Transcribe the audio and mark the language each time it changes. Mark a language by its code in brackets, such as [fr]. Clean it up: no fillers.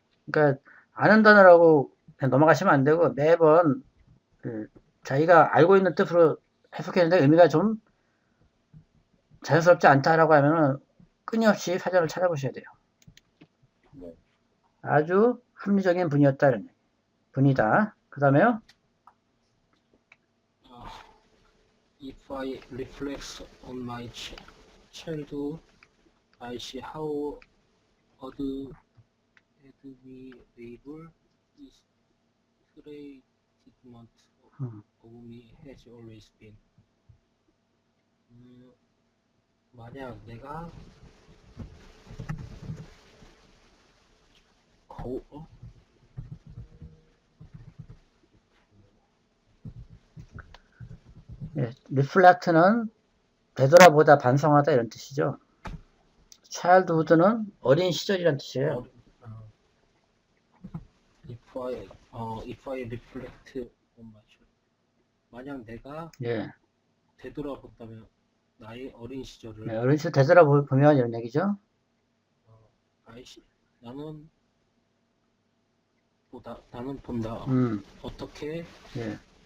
[ko] 그러니까 아는 단어라고 그냥 넘어가시면 안 되고 매번 그 자기가 알고 있는 뜻으로 해석했는데 의미가 좀 자연스럽지 않다라고 하면은 끊임없이 사전을 찾아보셔야 돼요. 네. 아주 합리적인 분이었다는 분이다. 그 다음에요. [en] If I reflect on my childhood, I see how admirable this treatment of me has always been. [ko] 만약 내가 예, reflect는 되돌아보다 반성하다 이런 뜻이죠. childhood는 어린 시절이란 뜻이에요. [en] If I reflect on my child, [ko] 만약 내가 예, 되돌아본다면 나의 어린 시절을 네, 어린 시절 되돌아보면 이런 얘기죠. 나는 본다. 어떻게 예.